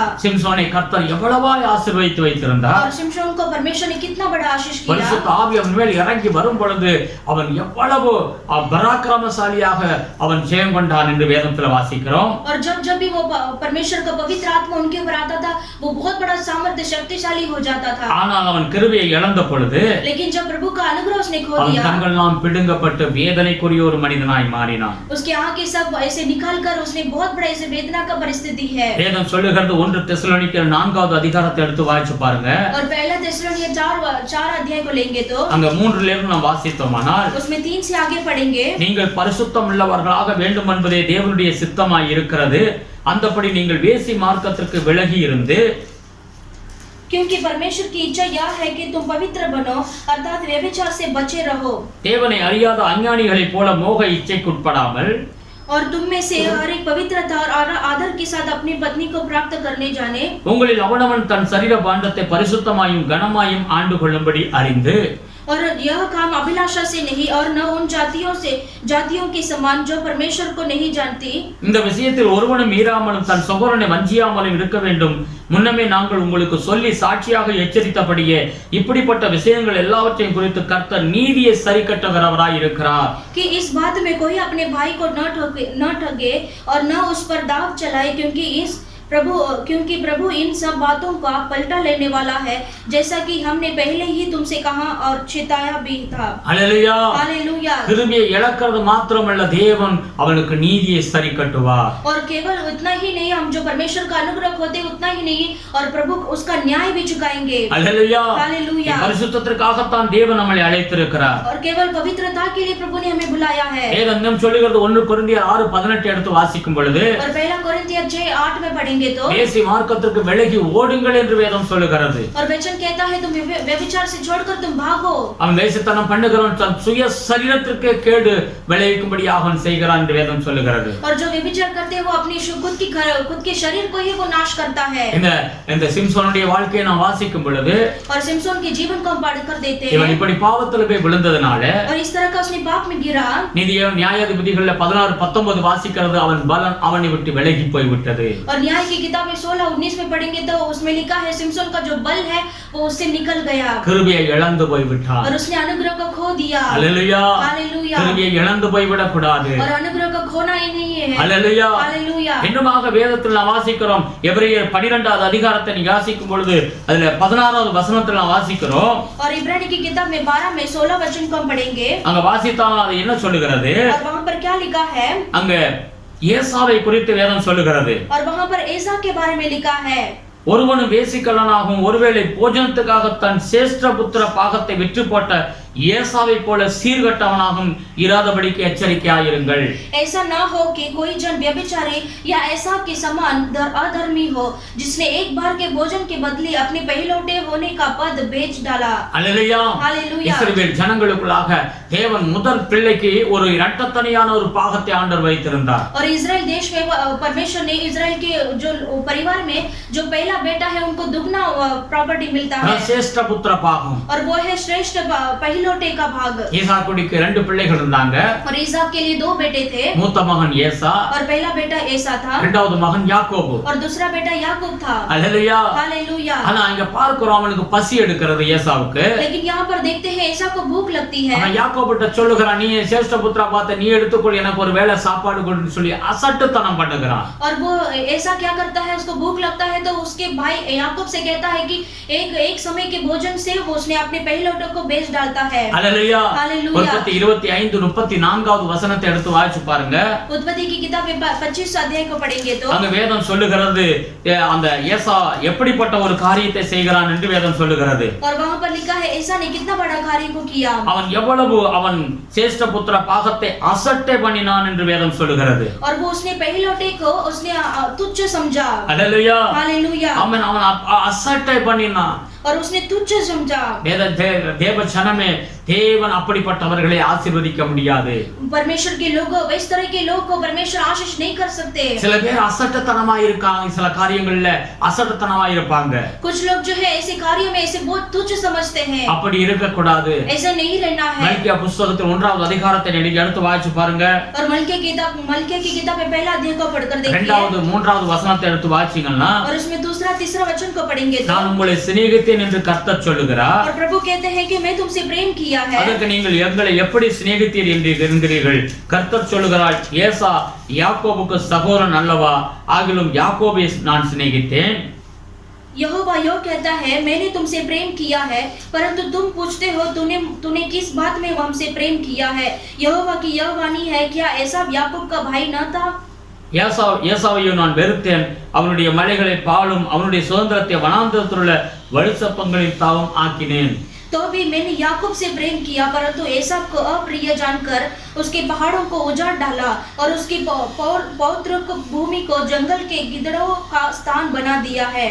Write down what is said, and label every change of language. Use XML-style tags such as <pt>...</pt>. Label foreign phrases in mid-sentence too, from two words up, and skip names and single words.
<ta>சிம்சோனை கர்த்தர் எவ்வளவாய் ஆசீர்வதித்து வைத்திருந்தார்.</ta> <hi>और सिमसोन को परमेश्वर ने कितना बड़ा आशीष किया.</hi> <ta>பரிசுத்த ஆவி அவன் மேல் இறங்கி வரும் பொழுது அவன் எவ்வளவு பராக்கிரமசாலியாக அவன் ஜெயம் கொண்டான் என்று வேதத்தில் வாசிக்கிறோம்.</ta> <hi>और जब भी वो परमेश्वर का पवित्र आत्मा उनके ऊपर आता था, वो बहुत बड़ा सामर्थ्य शक्ति शक्तिशाली हो जाता था।</hi> <ta>ஆனால் அவன் கிருபையை இழந்த பொழுது</ta> <hi>लेकिन जब प्रभु का अनुग्रह उसने खो</hi> <ta>அவன்</ta> <hi>दिया,</hi> <ta>கண்களெல்லாம் பிடுங்கப்பட்டு வேதனைக்குரிய ஒரு மனிதனாய் மாறினான்.</ta> <hi>उसके आंखें सब ऐसे निकाल कर उसने बहुत बड़ा ऐसे वेदना का परिस्थिति है।</hi> <ta>வேதம் சொல்லுகிறது 1 தெசலோனிக்கர் 4வது அதிகாரத்தை எடுத்து வாசிச்சு பாருங்க.</ta> <hi>और पहला தெசலோனிக்கர் 4 अध्याय को लेंगे तो</hi> <ta>அங்க 3ல இருந்து நாம் வாசித்தோமானால்</ta> <hi>उसमें 3 से आगे पढ़ेंगे।</hi> <ta>நீங்கள் பரிசுத்தம் உள்ளவர்களாக வேண்டும் என்பதே தேவனுடைய சித்தமாய் இருக்கிறது. அந்தபடி நீங்கள் வேசி மார்க்கத்திற்கு விலகி இருந்து,</ta> <hi>क्योंकि परमेश्वर की इच्छा यह है कि तुम पवित्र बनो अर्थात व्यभिचार से बचे रहो।</hi> <ta>தேவனை அறியாத அஞ்ஞானிகளைப் போல மோக இச்சைக்குட்படாமல்,</ta> <hi>और तुम में से हर एक पवित्रता और आदर के साथ अपनी पत्नी को प्राप्त करने जाने,</hi> <ta>உங்களில் அவனவன் தன் சரீர பாண்டத்தை பரிசுத்தமாயும் கனமாயும் ஆண்டு கொள்ளும்படி அறிந்து,</ta> <hi>और यह काम अभिलाषा से नहीं और न उन जातियों के समान जो परमेश्वर को नहीं जानती।</hi> <ta>இந்த விஷயத்தில் ஒருவனும் மீறாமலும் தன் சகோதரனை வஞ்சியாமலும் இருக்க வேண்டும். முன்னமே நாங்கள் உங்களுக்கு சொல்லி சாட்சியாக எச்சரித்தபடியே இப்படிப்பட்ட விஷயங்கள் எல்லாவற்றையும் குறித்து கர்த்தர் நீதியை சரி கட்டுகிறவராய் இருக்கிறார்.</ta> <hi>कि इस बात में कोई अपने भाई को न ठगे और न उस पर दाव चलाए, क्योंकि प्रभु इन सब बातों का पलटा लेने वाला है, जैसा कि हमने पहले ही तुमसे कहा और चिताया भी था। हालेलुया, हालेलुया।</hi> <ta>கிருபையை இழக்கிறது மாத்திரமல்ல, தேவன் அவனுக்கு நீதியை சரி கட்டுவார்.</ta> <hi>और केवल उतना ही नहीं, हम जो परमेश्वर का अनुग्रह होते उतना ही नहीं, और प्रभु उसका न्याय भी चुकाएंगे। हालेलुया, हालेलुया।</hi> <ta>பரிசுத்தத்திற்காகத்தான் தேவன் நம்மை அழைத்திருக்கிறார்.</ta> <hi>और केवल पवित्रता के लिए प्रभु ने हमें बुलाया है।</hi> <ta>வேதம் சொல்லுகிறது 1 கொரிந்தியர் 6:18 எடுத்து வாசிக்கும் பொழுது,</ta> <hi>और पहला कोरिन्थियर 6:8 में पढ़ेंगे तो</hi> <ta>வேசி மார்க்கத்திற்கு விலகி ஓடுங்கள் என்று வேதம் சொல்லுகிறது.</ta> <hi>और वचन कहता है तुम व्यभिचार से छोड़कर तुम भागो।</hi> <ta>அவன் வேசித்தனம் பண்ணுகிறவன் தன் சுய சரீரத்திற்கு கேடு விளைவிக்கும்படியாக அவன் செய்கிறான் என்று வேதம் சொல்லுகிறது.</ta> <hi>और जो व्यभिचार करते हैं वो अपनी खुद के शरीर को ही वो नाश करता है।</hi> <ta>இந்த சிம்சோனுடைய வாழ்க்கையை நாம் வாசிக்கும் பொழுது,</ta> <hi>और सिमसोन के जीवन को हम पढ़ कर देते हैं।</hi> <ta>இவன் இப்படி பாவத்துல போய் விழுந்ததனால</ta> <hi>और इस तरह का उसने पाप में गिरा।</hi> <ta>நியாயாதிபதிகள்ல 16-19 வாசிக்கிறது, அவன் பலன் அவனை விட்டு விலகி போய் விட்டது.</ta> <hi>और न्याय की किताब में 16-19 में पढ़ेंगे तो उसमें लिखा है सिमसोन का जो बल है वो उससे निकल गया।</hi> <ta>கிருபையை இழந்து போய் விட்டான்.</ta> <hi>और उसने अनुग्रह को खो दिया। हालेलुया, हालेलुया।</hi> <ta>கிருபையை இழந்து போய் விடக் கூடாது.</ta> <hi>और अनुग्रह को खोना ही नहीं है। हालेलुया, हालेलुया।</hi> <ta>இன்னுமாக வேதத்தில் நாம் வாசிக்கிறோம். எபிரேயர் 12வது அதிகாரத்தை நீ வாசிக்கும் பொழுது அதுல 16வது வசனத்தில் நாம் வாசிக்கிறோம்.</ta> <hi>और इब्रानी की किताब में 12 में 16 वचन को हम पढ़ेंगे।</hi> <ta>அங்க வாசித்தால் அது என்ன சொல்லுகிறது?</ta> <hi>और वहां पर क्या लिखा है?</hi> <ta>அங்க ஏசாவை குறித்து வேதம் சொல்லுகிறது.</ta> <hi>और वहां पर एसा के बारे में लिखा है,</hi> <ta>ஒருவனும் வேசிக்கல்லனாகவும் ஒருவேளை போஜனத்துக்காக தன் சேஷ்ட புத்திர பாகத்தை விற்று போட்ட ஏசாவை போல சீர்கட்டவனாகவும் இராதபடிக்கு எச்சரிக்கையாயிருங்கள்.</ta> <hi>ऐसा ना हो कि कोई जन व्यभिचारी या ऐसा के समान अधर्मी हो, जिसने एक बार के भोजन के बदले अपने पहलौठे होने का पद बेच डाला। हालेलुया, हालेलुया।</hi> <ta>இஸ்ரவேல் ஜனங்களுக்குள்ளாக தேவன் முதல் பிள்ளைக்கு ஒரு இரட்டத்தனையான ஒரு பாகத்தை ஆண்டவர் வைத்திருந்தார்.</ta> <hi>और इजराइल देश में परमेश्वर ने इजराइल के जो परिवार में जो पहला बेटा है उनको दुगना प्रॉपर्टी मिलता है।</hi> <ta>சேஷ்ட புத்திர பாகம்.</ta> <hi>और वो है श्रेष्ठ पहलौठे का भाग।</hi> <ta>ஈசாக்குக்கு 2 பிள்ளைகள் இருந்தாங்க.</ta> <hi>और ईसाक के लिए 2 बेटे थे।</hi> <ta>மூத்த மகன் ஏசா,</ta> <hi>और पहला बेटा एसा था।</hi> <ta>இரண்டாவது மகன் யாக்கோபு.</ta> <hi>और दूसरा बेटा याकूब था। हालेलुया, हालेलुया।</hi> <ta>ஆனா இங்க பார்க்கிறோம் அவனுக்கு பசி எடுக்கிறது ஏசாவுக்கு.</ta> <hi>लेकिन यहाँ पर देखते हैं एसा को भूख लगती है।</hi> <ta>அவன் யாக்கோபிட்ட சொல்லுகிறான், நீ சேஷ்ட புத்திரா பார்த்து நீ எடுத்துக்கொள், எனக்கு ஒரு வேளை சாப்பாடு கொடுன்னு சொல்லி அசட்டுத்தனம் பண்ணுகிறான்.</ta> <hi>और वो ऐसा क्या करता है, उसको भूख लगता है तो उसके भाई याकूब से कहता है कि एक समय के भोजन से वो उसने अपने पहलौठों को बेच डालता है। हालेलुया। हालेलुया।</hi> <ta>उत्पत्ति 25:34வது வசனத்தை எடுத்து வாசிச்சு பாருங்க.</ta> <hi>उत्पत्ति की किताब में 25 अध्याय को पढ़ेंगे तो</hi> <ta>அங்க வேதம் சொல்லுகிறது அந்த ஏசா எப்படிப்பட்ட ஒரு காரியத்தை செய்கிறான் என்று வேதம் சொல்லுகிறது.</ta> <hi>और वहां पर लिखा है ऐसा ने कितना बड़ा कार्य को किया।</hi> <ta>அவன் சேஷ்ட புத்திர பாகத்தை அசட்டை பண்ணினான் என்று வேதம் சொல்லுகிறது.</ta> <hi>और वो उसने पहलौठे को उसने तुच्छ समझा। हालेलुया, हालेलुया।</hi> <ta>அவன் அசட்டை பண்ணினான்.</ta> <hi>और उसने तुच्छ समझा।</hi> <ta>தேவ ஜனமே, தேவன் அப்படிப்பட்டவர்களை ஆசீர்வதிக்க முடியாது.</ta> <hi>परमेश्वर के लोग इस तरह के लोग को परमेश्वर आशीष नहीं कर सकते।</hi> <ta>சில பேர் அசட்டத்தனமாய் இருக்காங்க, சில காரியங்கள்ல அசட்டத்தனமாய் இருப்பாங்க.</ta> <hi>कुछ लोग जो है ऐसे कार्यों में ऐसे बहुत तुच्छ समझते हैं।</hi> <ta>அப்படி இருக்க கூடாது.</ta> <hi>ऐसा नहीं रहना है।</hi> <ta>மல்கியா புத்தகத்தில் 1வது அதிகாரத்தை நீங்க எடுத்து வாசிச்சு பாருங்க.</ta> <hi>और मल्किया की किताब में पहला अध्याय को पढ़कर देखिए।</hi> <ta>2வது 3வது வசனத்தை எடுத்து வாசிங்கன்னா,</ta> <hi>और उसमें दूसरा तीसरा वचन को पढ़ेंगे तो</hi> <ta>நான் உங்களை சிநேகித்தேன் என்று கர்த்தர் சொல்லுகிறார்.</ta> <hi>और प्रभु कहते हैं कि मैं तुमसे प्रेम किया है।</hi> <ta>அதற்கு நீங்கள் எங்களை எப்படி சிநேகித்தீர் என்று என்கிறீர்கள். கர்த்தர் சொல்லுகிறார், ஏசா யாக்கோபுக்கு சகோதரன் அல்லவா, ஆகிலும் யாக்கோபை நான் சிநேகித்தேன்.</ta> <hi>यहोवा यह कहता है, मैंने तुमसे प्रेम किया है, परंतु तुम पूछते हो तूने किस बात में हमसे प्रेम किया है। यहोवा की यह वाणी है, क्या ऐसा याकूब का भाई न था?</hi> <ta>ஏசாவையோ நான் வெறுத்தேன், அவனுடைய மலைகளை பாலும் அவனுடைய சுதந்திரத்தை வனாந்தரத்தில் உள்ள வலுசப்பங்களின் தாவும் ஆக்கினேன்.</ta> <hi>तो भी मैंने याकूब से प्रेम किया, परंतु एसाव को अप्रिय जानकर उसके पहाड़ों को उजाड़ डाला और उसकी पौत्र भूमि को जंगल के गिदड़ों का स्थान बना दिया है।</hi>